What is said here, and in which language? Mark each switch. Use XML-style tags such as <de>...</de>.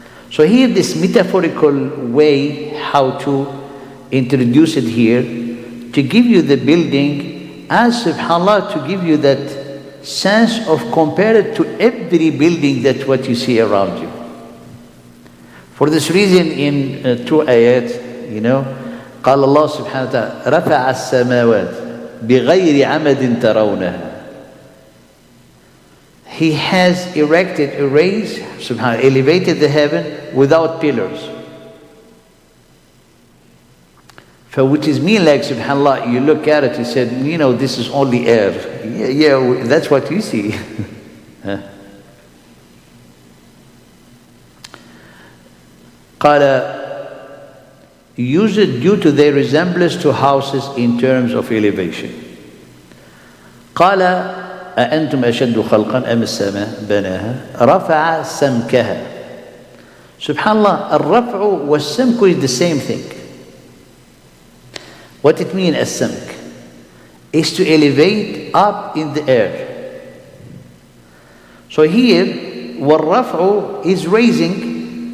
<en>So here this metaphorical way how to introduce it here, to give you the building as subhanAllah, to give you that sense of compare it to every building that what you see around you. For this reason in two ayat,</en> <ar>قال الله سبحانه وتعالى رفع السماوات بغير عمد ترونها.</ar> <en>He has erected, raised, subhanAllah, elevated the heaven without pillars. For which is mean like subhanAllah, you look at it, you said, this is only air. Yeah, that's what you see. قال use it due to their resemblance to houses in terms of elevation.</en> <ar>قال أأنتم أشد خلقا أم السماء بناها رفع سمكها.</ar> <en>Subhanallah,</en> <ar>الرفع والسمك</ar> <en>is the same thing. What it means as samk is to elevate up in the air. So here والرفع is raising.</en>